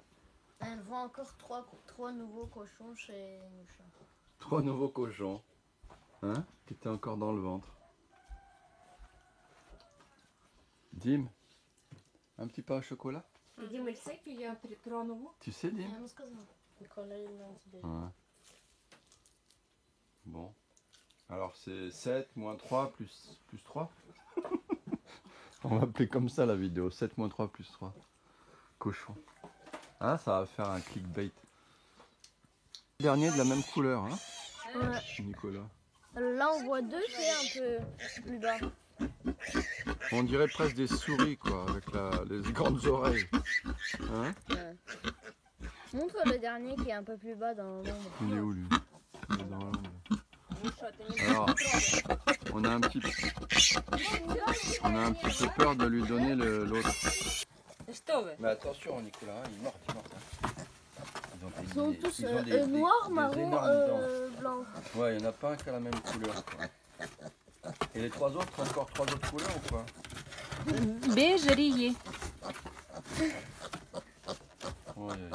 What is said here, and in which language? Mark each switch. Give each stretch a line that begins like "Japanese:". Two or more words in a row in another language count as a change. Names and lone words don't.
French: Elle voit encore trois nouveaux cochons chez Nusha. 3 nouveaux cochons. Hein? Qui étaient encore dans le ventre. Dim, un petit pain au chocolat? Дим, il sait qu'il y a 3 nouveaux? Tu sais, Dim?
Russian: Я ему сказала. Николай Ильич.
French: Ouais. Bon. Alors c'est 7 moins 3 plus 3. On va appeler comme ça la vidéo. 7 moins 3 plus 3. Cochon. Ah, ça va faire un clickbait. Dernier de la même couleur, hein, Ouais. Nicolas. Là, on voit deux, c'est un peu plus bas. On dirait presque des souris, quoi, avec les grandes oreilles. Hein? Montre le dernier qui est un peu plus bas dans l'ombre. Il est où, lui? Il est dans l'ombre. Alors, on a un petit peu peur de lui donner l'autre.
Russian: Что вы?
French: Mais attention, Nicolas, hein, il mord, hein. Ils sont tous noirs, marron, blancs. Ouais, il n'y en a pas un qui a la même couleur, quoi. Et les 3 autres, encore 3 autres couleurs ou quoi? Beige, rayé. Ouais,